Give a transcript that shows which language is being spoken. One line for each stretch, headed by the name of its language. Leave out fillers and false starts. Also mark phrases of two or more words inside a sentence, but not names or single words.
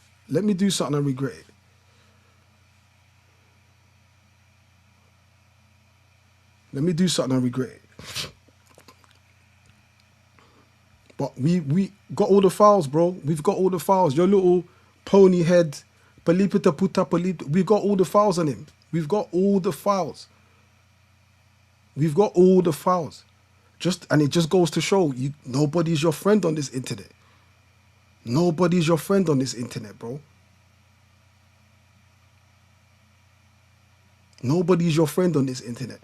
English: Let me do something and regret it. Let me do something and regret it. But we got all the files, bro. We've got all the files. Your little pony head, palipita puta palipita. We got all the files on him. We've got all the files. We've got all the files. And it just goes to show you, nobody's your friend on this internet. Nobody's your friend on this internet, bro. Nobody's your friend on this internet.